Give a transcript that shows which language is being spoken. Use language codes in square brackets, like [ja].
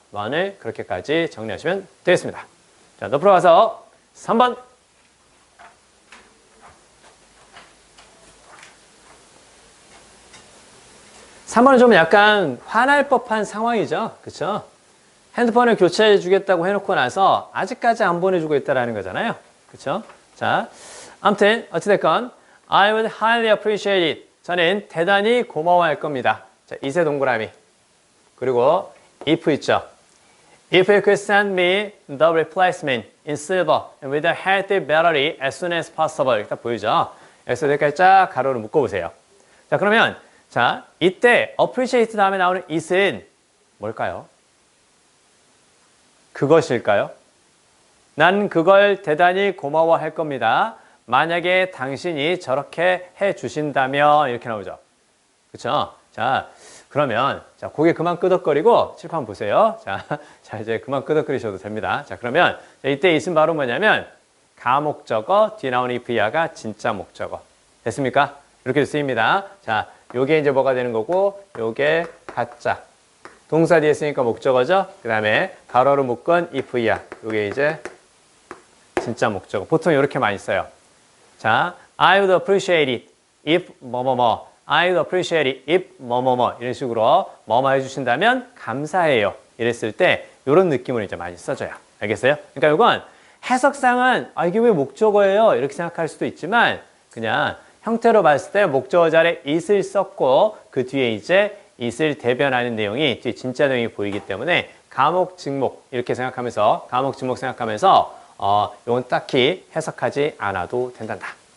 [ko] run을 그렇게까지 정리하시면 되겠습니다. 자, 옆으로 가서 3번 3번은 좀 약간 화날 법한 상황이죠. 그렇죠? 핸드폰을 교체해 주겠다고 해놓고 나서 아직까지 안 보내주고 있다는 거잖아요. 그렇죠? 자, 아무튼 어찌됐건 [en] I would highly appreciate it. [ko] 저는 대단히 고마워할 겁니다. 자, 이세 동그라미. 그리고 if 있죠. [en] If you could send me the replacement in silver and with a healthy battery as soon as possible. [ko] 이렇게 딱 보이죠? 여기서 여기까지 쫙 가로로 묶어보세요. 자, 그러면 자, 이때 appreciate 다음에 나오는 it은 뭘까요? 그것일까요? 난 그걸 대단히 고마워할 겁니다. 만약에 당신이 저렇게 해 주신다면 이렇게 나오죠. 그렇죠? 자, 그러면 자, 고개 그만 끄덕거리고 칠판 보세요. 자, 이제 그만 끄덕거리셔도 됩니다. 자, 그러면 자, 이때 it은 바로 뭐냐면 가목적어 뒤에 나오는 if야가 진짜 목적어. 됐습니까? 이렇게 쓰입니다. 자, 요게 이제 뭐가 되는 거고 요게 가짜. 동사 뒤에 쓰니까 목적어죠. 그 다음에 가로로 묶은 if야. 요게 이제 진짜 목적어. 보통 이렇게 많이 써요. [en] 자, I would appreciate it if 뭐뭐뭐. I would appreciate it if 뭐뭐뭐. [ko] 이런 식으로 뭐뭐 해주신다면 감사해요. 이랬을 때 이런 느낌으로 이제 많이 써줘요. 알겠어요? 그러니까 이건 해석상은 이게 왜 목적어예요? 이렇게 생각할 수도 있지만 그냥 형태로 봤을 때 목적어 자리에 it을 썼고 그 뒤에 이제 it을 대변하는 내용이 뒤에 진짜 내용이 보이기 때문에 가목, 직목 이렇게 생각하면서 가목, 직목 생각하면서 이건 딱히 해석하지 않아도 된단다.